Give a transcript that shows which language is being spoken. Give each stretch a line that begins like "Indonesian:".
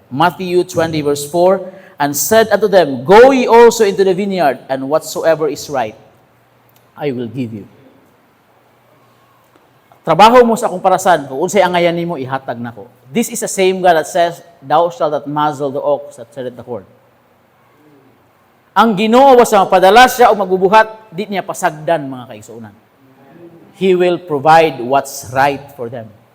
English: Matthew 20 verse 4, and said unto them, Go ye also into the vineyard, and whatsoever is right, I will give you.
Cebuano: Trabaho mo sa akong parasan, kung unsay angayan nimo ihatag nako.
English: This is the same God that says, Thou shalt not muzzle the ox that treadeth the corn.
Cebuano: Ang Ginoo was sa mapadala siya o magbubuhat, di niya pasagdan mga kaigsuonan.
English: He will provide what's right for them.